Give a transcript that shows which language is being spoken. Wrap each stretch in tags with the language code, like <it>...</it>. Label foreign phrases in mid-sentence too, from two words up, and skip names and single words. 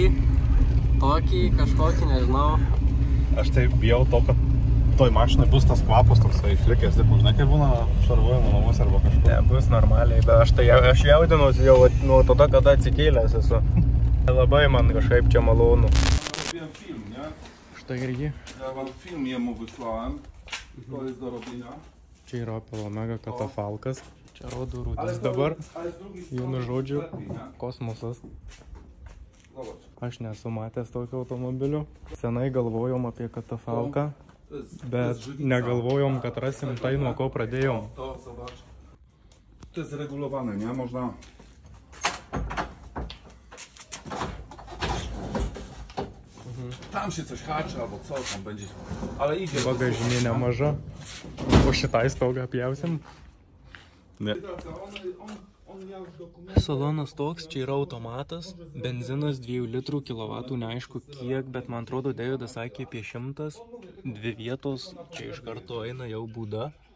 <lt>Tokį, kažkokį, nežinau. Aš tai bijau to, kad toj mašinai bus tas kvapas toksai išlikęs, taip, žinai, kaip būna šarvuojama namuose arba kažkur. Ne, bus normaliai, bet aš jaudinuosi jau nuo tada, kada atsikėlęs esu. Labai man kažkaip čia malonu.</lt> <pl>Robiłem film, nie?</pl> <lt>Štai ir jį.</lt> <pl>Ja wam film jemu wysłałem. To jest do robienia.</pl> <lt>Čia yra Opel Omega katafalkas. Čia rodo rūdis dabar. Vienu žodžiu, kosmosas. Aš nesu matęs tokio automobilio. Senai galvojom apie katafalką, bet negalvojom, kad rasim tai, nuo ko pradėjom.</lt> <pl>To zobacz. To jest regulowane, nie? Można... Tam się coś haczy albo co tam będzie. Ale idzie.</pl> <lt>Bagažinė nemaža. Po šitai stogą pjausim. Ne. Salonas toks, čia yra automatas, benzinas 2 litrų kilovatų, neaišku kiek, bet man atrodo, Davidas sakė apie 100, 2 vietos, čia iš karto eina jau būda.</lt>